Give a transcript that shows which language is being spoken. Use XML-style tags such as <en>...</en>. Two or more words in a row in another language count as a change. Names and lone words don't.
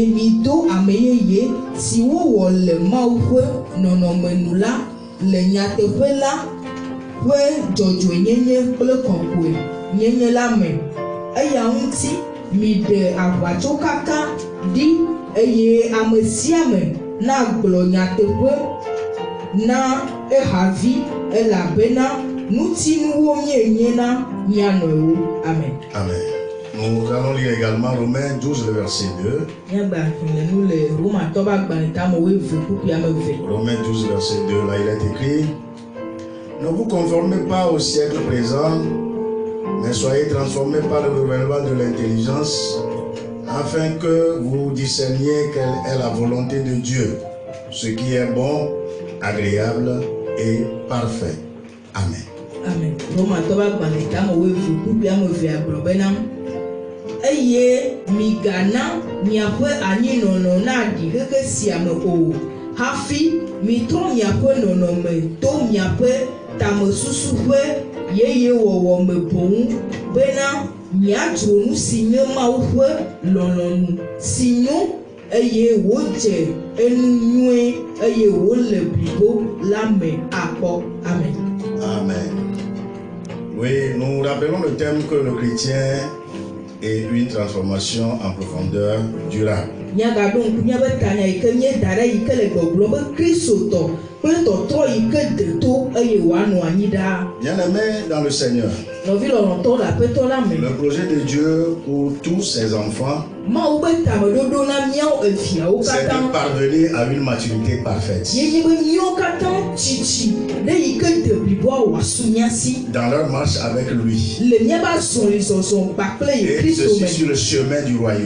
<ee>mido ame yeye si wowɔ le Mawu ƒe nɔnɔmenu la le nyateƒe la ƒe dzɔdzɔenyenye kple kɔkɔe nyenye la me eya ŋuti mi ɖe aʋatsokaka ɖi eye ame sia ame na gblɔ nyateƒe na ehavi elabena nutinuwo mienye na mia nɔewo. Amen. Amen.</ee> <fr>Nous allons lire également Romains 12, le verset 2. Romains 12, verset 2, là il est écrit: ne vous conformez pas au siècle présent, mais soyez transformés par le renouvellement de l'intelligence, afin que vous discerniez quelle est la volonté de Dieu, ce qui est bon, agréable et parfait. Amen. Amen. Roma toba gbanita mo we fu kubi amo vi agbrobenam.</fr> <ee>Eye migana miaƒe anyinɔnɔ na ɖi keke sia me o. Hafi mitrɔ miaƒe nɔnɔme to miaƒe tamesusu ƒe yeye wɔwɔ me boŋ bena miadzro nu si nye Mawu ƒe lɔlɔ̃nu si nyo eye wodze enu nyuie eye wole blibo la me akpɔ. Amen. Amen.</ee> <fr>Oui, nous rappelons le thème que le chrétien est une transformation en profondeur durable. Bien-aimés dans le Seigneur, Le projet de Dieu pour tous ses enfants, c'est de parvenir à une maturité parfaite dans leur marche avec lui et ceci sur le chemin du royaume.</fr>